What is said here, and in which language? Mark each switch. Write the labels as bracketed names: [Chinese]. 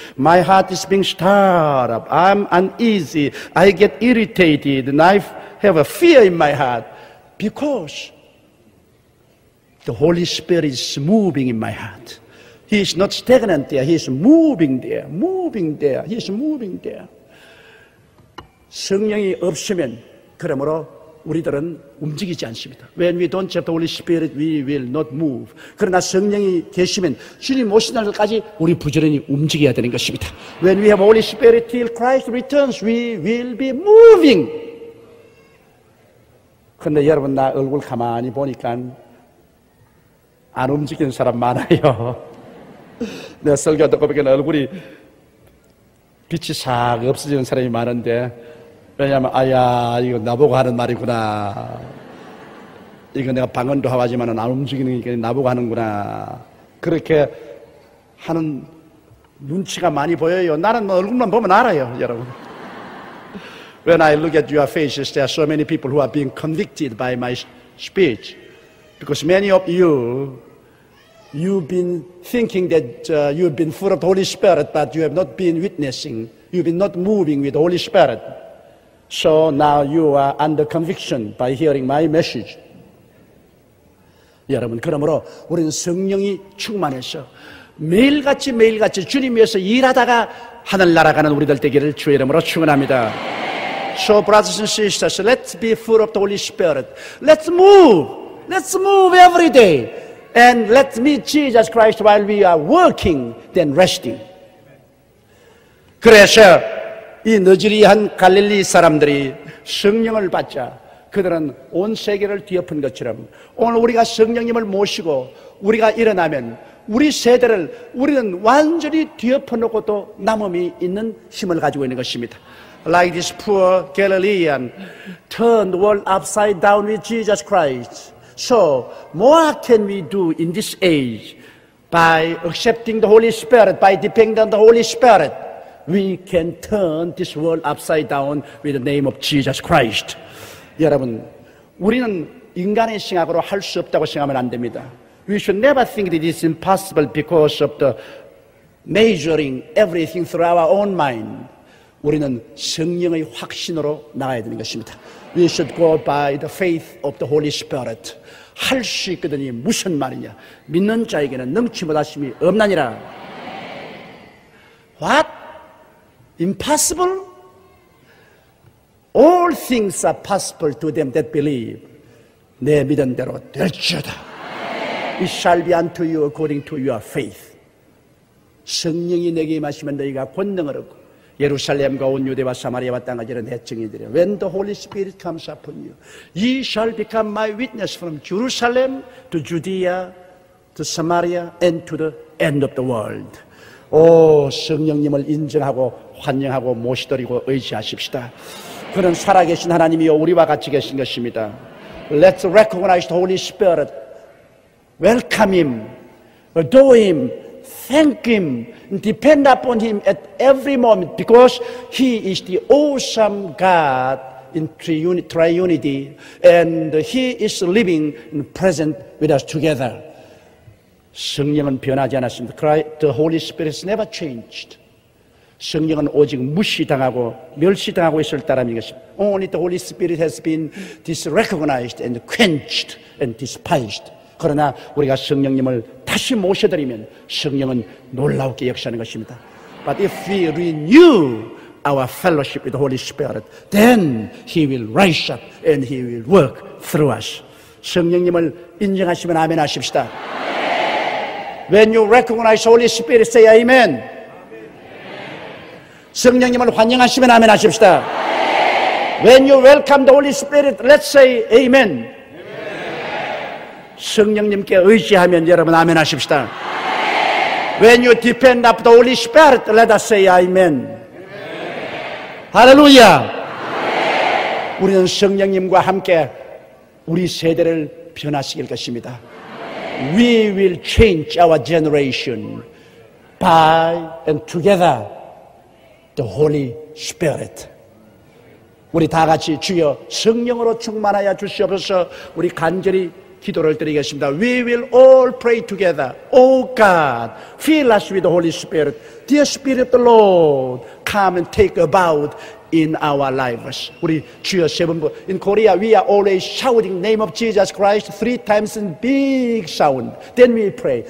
[English] My heart is being stirred up. I'm uneasy. I get irritated, and I have a fear in my heart because the Holy Spirit is moving in my heart. He is not stagnant there. He is moving there, moving there. He is moving there. [Korean] 성령이 없으면 그러므로 우리들은 움직이지 않습니다. [English] When we don't have the Holy Spirit, we will not move. [Korean] 그러나 성령이 계시면 주님 오신 날까지 우리 부지런히 움직여야 되는 것입니다. [English] When we have Holy Spirit till Christ returns, we will be moving. [Korean] 그런데 여러분 나 얼굴 가만히 보니까 안 움직이는 사람 많아요. 내가 설교 듣고 보니까 얼굴이 빛이 싹 없어지는 사람이 많은데 왜냐하면 아야 이거 나보고 하는 말이구나. 이거 내가 방언도 하지만 안 움직이는 게 나보고 하는구나. 그렇게 하는 눈치가 많이 보여요. 나는 뭐 얼굴만 보면 알아요, 여러분. [English] When I look at your faces, there are so many people who are being convicted by my speech. Because many of you, you've been thinking that you've been full of the Holy Spirit, but you have not been witnessing. You've been not moving with the Holy Spirit. So now you are under conviction by hearing my message. [Korean] 여러분, 그러므로 우리는 성령이 충만해서 매일같이 주님 위해서 일하다가 하늘나라 가는 우리들 되기를 주의 이름으로 축원합니다. [English] So brothers and sisters, let's be full of the Holy Spirit. Let's move. Let's move every day. And let's meet Jesus Christ while we are working, then resting. [Korean] 그래서 이 너지리한 갈릴리 사람들이 성령을 받자 그들은 온 세계를 뒤엎은 것처럼 오늘 우리가 성령님을 모시고 우리가 일어나면 우리 세대를 우리는 완전히 뒤엎어놓고 또 남음이 있는 힘을 가지고 있는 것입니다. [English] Like this poor Galilean turned the world upside down with Jesus Christ. So, what can we do in this age? By accepting the Holy Spirit, by depending on the Holy Spirit, we can turn this world upside down with the name of Jesus Christ. [Korean] 여러분, 우리는 인간의 생각으로 할 수 없다고 생각하면 안 됩니다. [English] We should never think that it is impossible because of the measuring everything through our own mind. [Korean] 우리는 성령의 확신으로 나가야 되는 것입니다. [English] We should go by the faith of the Holy Spirit. [Korean] 할 수 있거든이 무슨 말이냐? 믿는 자에게는 능치 못하심이 없나니라. [English] What? Impossible? All things are possible to them that believe. [Korean] 내 믿은 대로 될지어다. [English] It shall be unto you according to your faith. [Korean] 성령이 내게 임하시면 너희가 권능을 얻고 예루살렘과 온 유대와 사마리아와 땅까지 내 증인들이라. [English] When the Holy Spirit comes upon you, ye shall become my witness from Jerusalem to Judea, to Samaria, and to the end of the world. [Korean] 오, 성령님을 인정하고 환영하고 모시드리고 의지하십시다. 그는 살아계신 하나님이요 우리와 같이 계신 것입니다. [English] Let's recognize the Holy Spirit. Welcome Him, adore Him, thank Him, depend upon Him at every moment because He is the awesome God in triunity and He is living and present with us together. [Korean] 성령은 변하지 않았습니다. [English] The Holy Spirit has never changed. [Korean] 성령은 오직 무시당하고 멸시당하고 있을 따름인 것입니다. [English] Only the Holy Spirit has been disrecognized and quenched and despised. [Korean] 그러나 우리가 성령님을 다시 모셔드리면 성령은 놀랍게 역사하는 것입니다. [English] But if we renew our fellowship with the Holy Spirit, then He will rise up and He will work through us. [Korean] 성령님을 인정하시면 아멘 하십시다. [English] When you recognize Holy Spirit, say Amen. [Korean] 성령님을 환영하시면 아멘 하십시다. [English] When you welcome the Holy Spirit, let's say amen. [Korean] 성령님께 의지하면 여러분 아멘 하십시다. [English] When you depend on the Holy Spirit, let us say amen. 할렐루야. [Korean] 우리는 성령님과 함께 우리 세대를 변화시킬 것입니다. [English] We will change our generation by and together the Holy Spirit. [Korean] 우리 다 같이 주여 성령으로 충만하여 주시옵소서. 우리 간절히 기도를 드리겠습니다. [English] We will all pray together. Oh God, fill us with the Holy Spirit. Dear Spirit of the Lord, come and take about in our lives. 우리 주여 세 번. In Korea, we are always shouting name of Jesus Christ 3 times in big sound. Then we pray.